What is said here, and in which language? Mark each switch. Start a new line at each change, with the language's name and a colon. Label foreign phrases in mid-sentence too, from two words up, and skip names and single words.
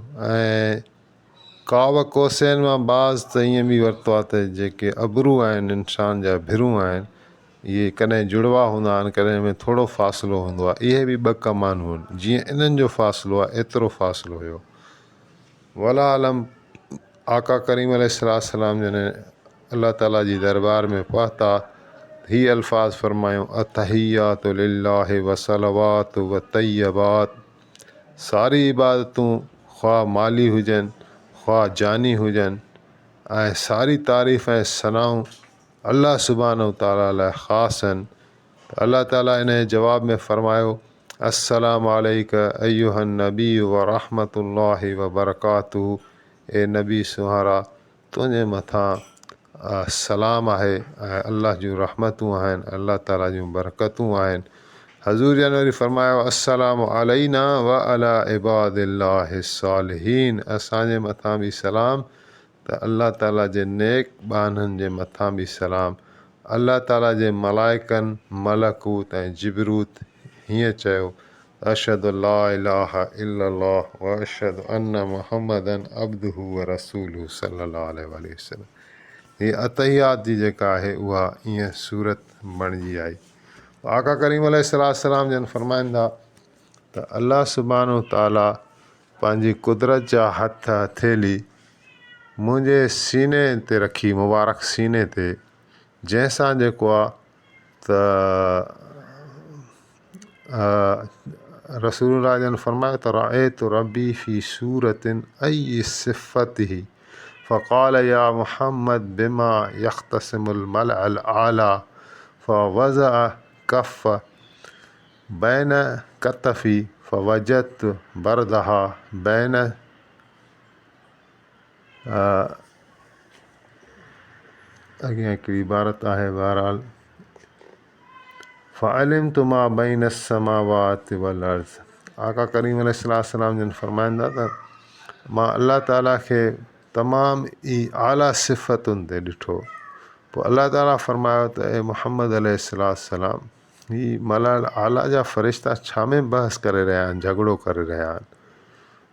Sindhi: ऐं काव कोसैन मां बाज़ त ईअं बि वरितो आहे त जेके अबरू आहिनि इंसान जा, भिरूं आहिनि, इहे कॾहिं जुड़वा हूंदा आहिनि, कॾहिं में थोरो फ़ासिलो हूंदो आहे, इहे बि 2 कमानूं आहिनि, जीअं इन्हनि जो फ़ासिलो आहे एतिरो फ़ासिलो हुयो। वला आलम आका करीम अलैहिस्सलाम जॾहिं अल्लाह ताला जी दरबार में पहुता, ही अल्फाज़ फरमायूं
Arabic: التحيات لله والصلوات والطيبات,
Sindhi: सारी इबादतूं ख़्वाह माली हुजनि ख़्वाह जानी हुजनि, ऐं सारी तारीफ़ ऐं सनाऊं अल्लाह सुब्हानहू तआला लाइ ख़ासि आहिनि। अल्लाह ताला इन जे जवाब में फरमायो
Arabic: السلام عليك أيها النبي ورحمة الله وبركاته,
Sindhi: ए नबी सुहारा, तुंहिंजे मथां सलाम आहे ऐं अल्लाह जूं रहमतूं आहिनि, अल्लाह ताला जूं बरकतूं आहिनि। हज़ूर जन वरी फरमायो
Arabic: السلام علينا وعلى عباد الله الصالحين,
Sindhi: असांजे मथां बि सलाम त अल्लाह ताला जे नेक बाननि जे मथां बि सलाम। अल्लाह ताला जे मलाइकनि, मलकूत ऐं जिबरूत हीअं चयो
Arabic: أشهد أن لا إله إلا الله وأشهد أن محمدا عبده ورسوله صلى الله عليه وسلم.
Sindhi: हीअ अतहियात जी जेका आहे उहा ईअं सूरत बणिजी आई। आका करीम अलैहिस्सलाम जन फरमाईंदा त अल्लाह सुब्हानहू तआला पंहिंजी कुदरत जा हथ हथेली मुंहिंजे सीने ते रखी, मुबारक सीने ते, जंहिंसां जेको आहे त रसूलुल्लाह जन फरमायो त
Arabic: رأيت ربي في صورة أي صفته فقال يا محمد بما يختصم الملأ الأعلى فوضع كف بين كتفي فوجدت بردها بين
Sindhi: अॻियां हिकिड़ी इबारत आहे, बहरहाल
Arabic: فعلمت ما بين السماوات والأرض.
Sindhi: आका करीम अलैहिस्सलाम जन फरमाईंदा त मां अल्लाह ताला खे तमामु ई आला सिफ़तुनि ते ॾिठो। पोइ अल्लाह ताला फरमायो त ए मुहम्मद अलैहिस्सलाम, ही
Arabic: الملأ الأعلى
Sindhi: जा फ़रिश्ता छा में बहस करे रहिया आहिनि, झगड़ो करे रहिया आहिनि।